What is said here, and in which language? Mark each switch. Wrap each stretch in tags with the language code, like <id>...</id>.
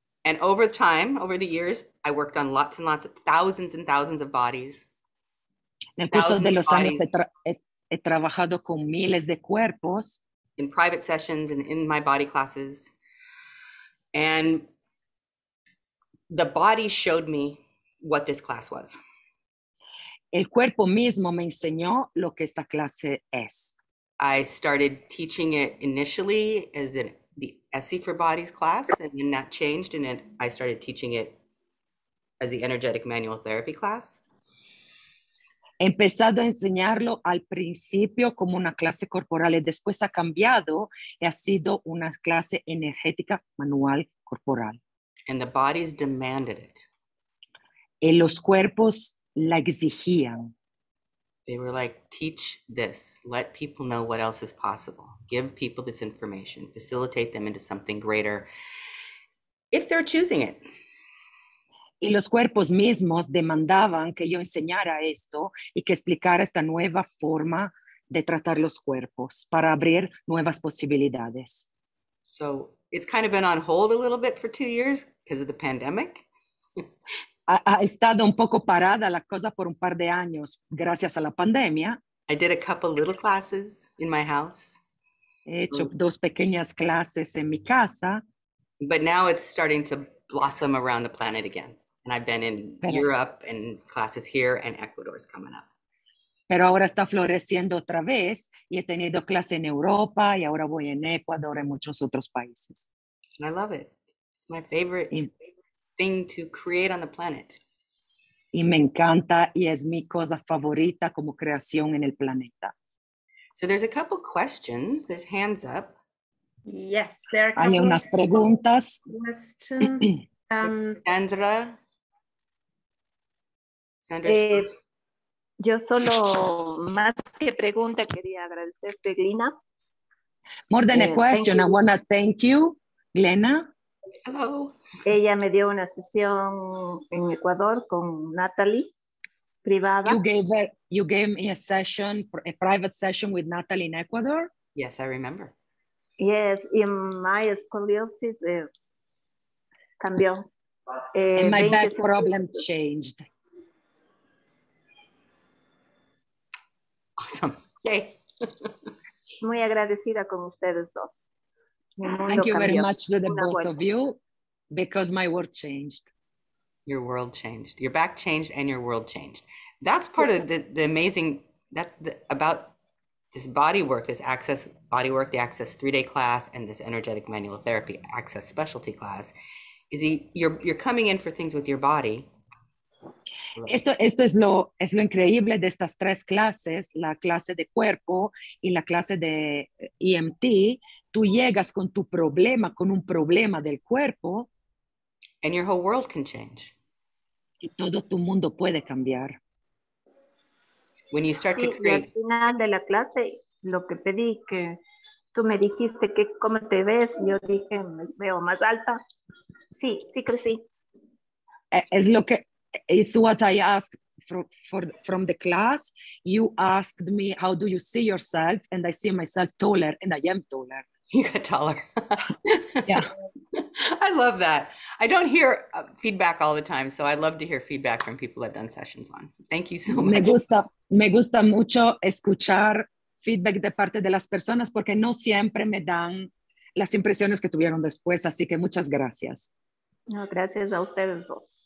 <en>And over time, over the years, I worked on lots and lots of thousands and thousands of bodies.</en> <es>En el curso de los años he trabajado con miles de cuerpos.</es> <en>In private sessions and in my body classes. And the body showed me what this class was.</en> <es>El cuerpo mismo me enseñó lo que esta clase es.</es> <en>I started teaching it initially as the SE for Bodies class, and then that changed, and then I started teaching it as the Energetic Manual Therapy class.</en> <es>He empezado a enseñarlo al principio como una clase corporal y después ha cambiado y ha sido una clase energética manual corporal.</es> <en>And the bodies demanded it.</en> <es>Y los cuerpos la exigían.</es> <en>They were like, teach this, let people know what else is possible, give people this information, facilitate them into something greater, if they're choosing it.</en> <es>Y los cuerpos mismos demandaban que yo enseñara esto y que explicara esta nueva forma de tratar los cuerpos para abrir nuevas posibilidades.</es> <en>So it's kind of been on hold a little bit for 2 years because of the pandemic.</en> <es>Ha estado un poco parada la cosa por un par de años gracias a la pandemia.</es> <en>I did a couple little classes in my house.</en> <es>He hecho 2 pequeñas clases en mi casa.</es> <en>But now it's starting to blossom around the planet again. And I've been in Europe and classes here, and Ecuador is coming up.</en> <es>Pero ahora está floreciendo otra vez y he tenido clase en Europa y ahora voy en Ecuador y en muchos otros países.</es> <en>And I love it. It's my favorite thing to create on the planet.</en> <es>Y me encanta y es mi cosa favorita como creación en el planeta.</es> <en>So there's a couple questions. There's hands up. Yes, there are</en> <es>Hay unas preguntas.</es> <en>questions. Sandra.</en> <es>Yo solo, más que pregunta, quería agradecerte, Glina.</es> <en>More than a question, I want to thank you, Glena. Hello.</en> <es>Ella me dio una sesión en Ecuador con Natalie, privada.</es> <en>You gave me a session, a private session with Natalie in Ecuador. Yes, I remember. Yes, and my scoliosis</en> <es>cambió.</es> <en>And my back problem changed. Awesome. Yay.</en> <es>Muy agradecida con ustedes dos.</es> <en>Thank you very much to the both of you because my world changed. Your world changed. Your back changed and your world changed. That's part of the amazing, about this body work, this Access body work, the Access 3-day class, and this Energetic Manual Therapy Access specialty class, is you're coming in for things with your body.</en> <es>Esto es lo increíble de estas 3 clases, la clase de cuerpo y la clase de EMT. Tú llegas con tu problema, con un problema del cuerpo.</es> <en>And your whole world can change.</en> <es>Y todo tu mundo puede cambiar.</es> <en>When you start to create.</en> <es>Al final de la clase, lo que pedí, que tú me dijiste que cómo te ves, yo dije, me veo más alta. Sí, sí crecí. Es lo que</es> <en>is what I asked from the class. You asked me, how do you see yourself? And I see myself taller, and I am taller. You got taller. Yeah. I love that. I don't hear feedback all the time, so I love to hear feedback from people I've done sessions on. Thank you so much.</en> <es>Me gusta mucho escuchar feedback de parte de las personas porque no siempre me dan las impresiones que tuvieron después, así que muchas gracias. No, gracias a ustedes dos.</es>